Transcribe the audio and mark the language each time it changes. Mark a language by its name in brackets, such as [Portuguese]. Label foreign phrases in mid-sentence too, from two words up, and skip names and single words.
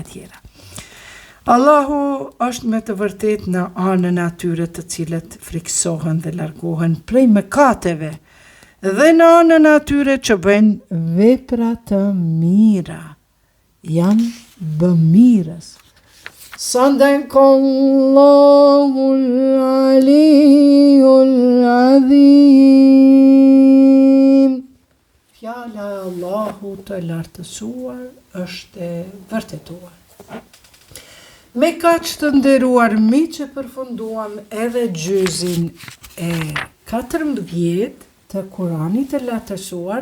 [Albanian] Allahu është me të vërtet në anën atyre të cilët friksohen dhe largohen prej mëkateve dhe në anën atyre që bëjnë vepra të mira, janë bëmirës. [Arabic] صدق الله العلي العظيم. [Albanian] Fjala e Allahut të lartësuar është e vërtetuar. Me kaq të nderuar miq, përfunduam edhe gjyzin e 14 të Kuranit të lartësuar.